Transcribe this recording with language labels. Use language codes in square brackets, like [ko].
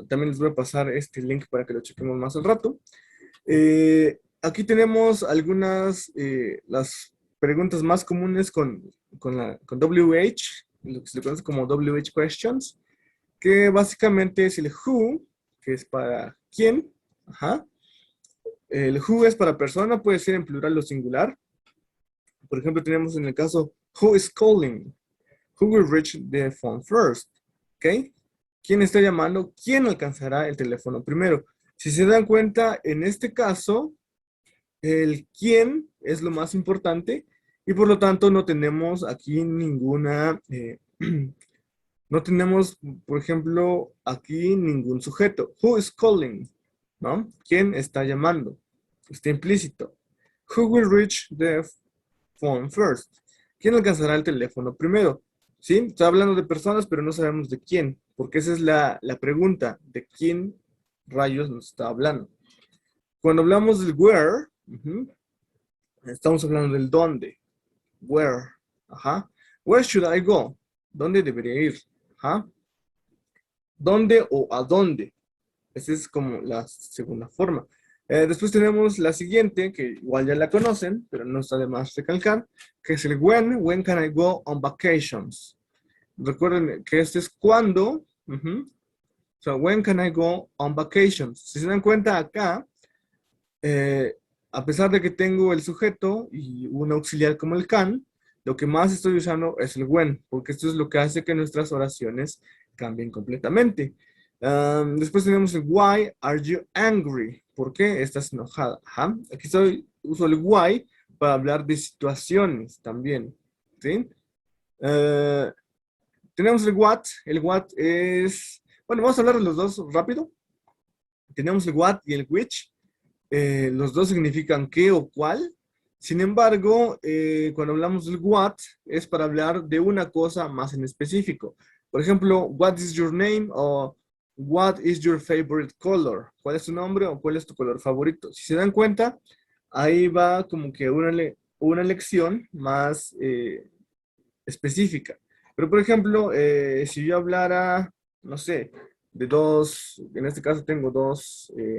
[es] También les voy a pasar este link para que lo chequemos más al rato. Aquí tenemos algunas, las preguntas más comunes con WH, lo que se le conoce como WH questions, que básicamente es el who, que es para quién. Ajá. El who es para persona, puede ser en plural o singular. Por ejemplo, tenemos en el caso, [en] who is calling? Who will reach the phone first? [es] ¿Ok? ¿Quién está llamando? ¿Quién alcanzará el teléfono primero? Si se dan cuenta, en este caso, el quién es lo más importante y por lo tanto no tenemos aquí ninguna, no tenemos, por ejemplo, aquí ningún sujeto. [en] Who is calling? [es] ¿No? ¿Quién está llamando? Está implícito. [en] Who will reach the phone first? [es] ¿Quién alcanzará el teléfono primero? ¿Sí? Está hablando de personas, pero no sabemos de quién, porque esa es la pregunta, de quién rayos nos está hablando. Cuando hablamos del where, estamos hablando del dónde. Where. Ajá. [en] Where should I go? [es] ¿Dónde debería ir? Ajá. ¿Dónde o a dónde? Esa es como la segunda forma. Después tenemos la siguiente, que igual ya la conocen, pero no está de más recalcar, que es el when. [en] When can I go on vacations? [es] Recuerden que este es cuando. [en] So, when can I go on vacations? [es] Si se dan cuenta acá, a pesar de que tengo el sujeto y un auxiliar como el can, lo que más estoy usando es el when, porque esto es lo que hace que nuestras oraciones cambien completamente. Después tenemos el [en] why are you angry? [es] ¿Por qué estás enojada? Ajá. Aquí uso el why para hablar de situaciones también. ¿Sí? Tenemos el what. El what es... Bueno, vamos a hablar de los dos rápido. Tenemos el what y el which. Los dos significan qué o cuál. Sin embargo, cuando hablamos del what, es para hablar de una cosa más en específico. Por ejemplo, [en] what is your name? O what is your favorite color? [es] ¿Cuál es tu nombre o cuál es tu color favorito? Si se dan cuenta, ahí va como que una lección más específica. Pero, por ejemplo, si yo hablara, no sé, de dos, en este caso tengo dos...